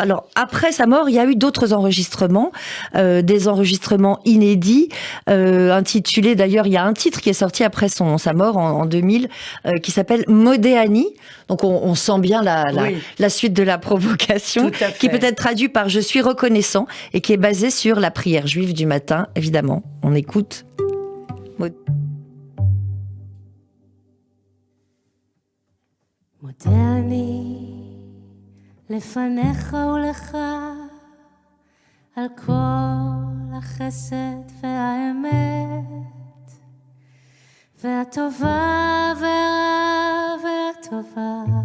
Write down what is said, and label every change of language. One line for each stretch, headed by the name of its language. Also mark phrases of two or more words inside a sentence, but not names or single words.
French: Alors après sa mort, il y a eu d'autres enregistrements, des enregistrements inédits, intitulés. D'ailleurs, il y a un titre qui est sorti après sa mort en 2000, qui s'appelle Modéani. Donc on sent bien la suite de la provocation, qui peut être traduit par Je suis reconnaissant et qui est basé sur la prière juive du matin. Évidemment, on écoute.
Hebrew: מודה אני לפניך ולך על כל החסד והאמת והטובה והטובה